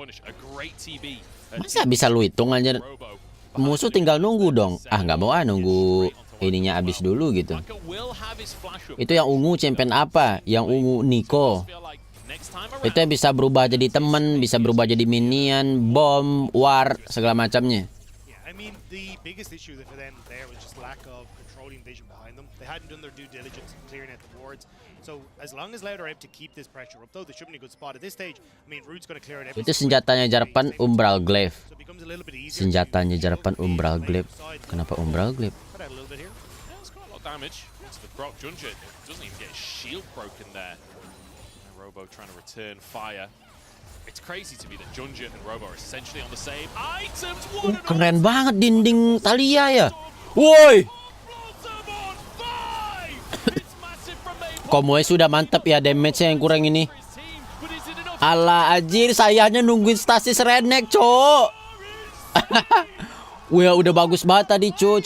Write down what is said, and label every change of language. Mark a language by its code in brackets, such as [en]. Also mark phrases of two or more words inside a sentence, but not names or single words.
[id] Masa bisa lu hitung aja? Musuh tinggal nunggu dong. Ah, nggak mau nunggu ininya habis dulu gitu. Itu yang ungu champion apa? Yang ungu Nico. Itu yang bisa berubah jadi temen, bisa berubah jadi minion, bom, war, segala macamnya. Itu senjatanya Jarvan Umbral Glaive. Senjatanya Jarvan Umbral Glaive. Kenapa Umbral Glaive? [en] shot damage to the Croc. Junja doesn't even get his shield broken there. And Robo trying to return fire. It's crazy to me that Junja and Robo are essentially on the same items. [id] Keren banget dinding Thalia ya. Woi. Komoe sudah mantap ya, damage-nya yang kurang ini. Alah anjir, sayangnya nungguin stasis redneck, cok. Wah, udah bagus banget tadi, cok.